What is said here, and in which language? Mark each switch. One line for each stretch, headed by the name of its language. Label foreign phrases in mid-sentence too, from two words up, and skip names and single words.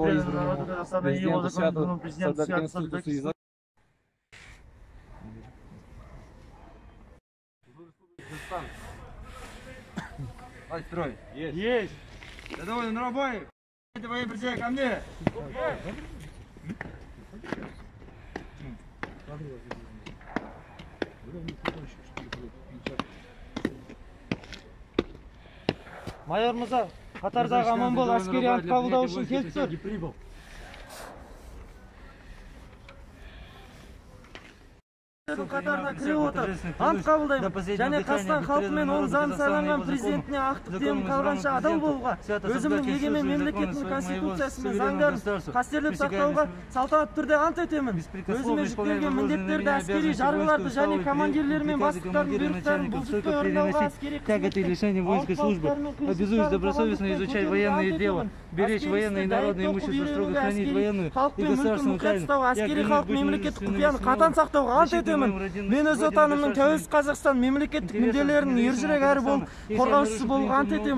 Russian: преданным избранному народу Казахстана и его законному президенту свято соблюдать Конституцию. Строй. Есть. Рядовой на рабой. Это военная присяга ко мне.
Kazakh: Майор мырза, қатардағы Аманбол әскери ант қабылдау үшін келіп тұр. Қатарына кіре отырып ант қабылдаймын және Қазақстан халқы мен оның заңды сайланған президентіне ақтық демін қалғанша адал болуға, өзімнің егемен мемлекеттің конституциясы мен заңдарын қастерлеп сақтауға салтанатты түрде ант етемін. Өзіме жүктелген міндеттерді әскери жарғыларды және командирлер мен бастықтардың бұйрықтарын бұлжытпай орындауға, әскери
Russian: лишения воинской службы. Обязуюсь добросовестно изучать военное дело, беречь военное и народное имущество, строго хранить военную и государственную тайну.
Kazakh: Әскери халық мемлекеттік құпияны қатаң сақтауға ант етемін. Мен өз отанымның тәуелсіз Қазақстан мемлекеттік мүдделерінің ержүрек әрі болып қорғаушысы болуға ант етемін.